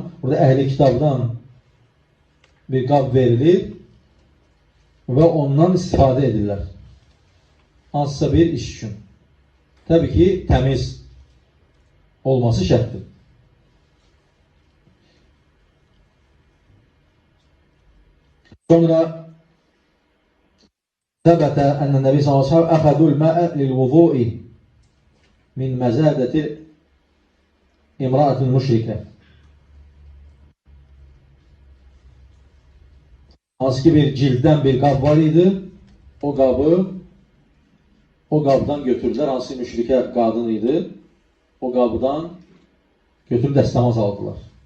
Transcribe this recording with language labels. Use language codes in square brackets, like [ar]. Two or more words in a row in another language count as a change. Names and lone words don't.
[az] Burada əhli kitabdan bir qab verilir və ondan istifadə edirlər. Hansısa bir iş üçün. Təbii ki, təmiz olması şərtdir. [ar] Sonra ثبت أن النبي صلى الله عليه وسلم أخذوا الماء للوضوء من مزادة امرأة müşrikə. [az] Hansı ki bir cilddən bir qab var idi, o qabdan götürdülər, hansı müşrikə qadın idi, o qabdan götürüb dəstəmaz aldılar.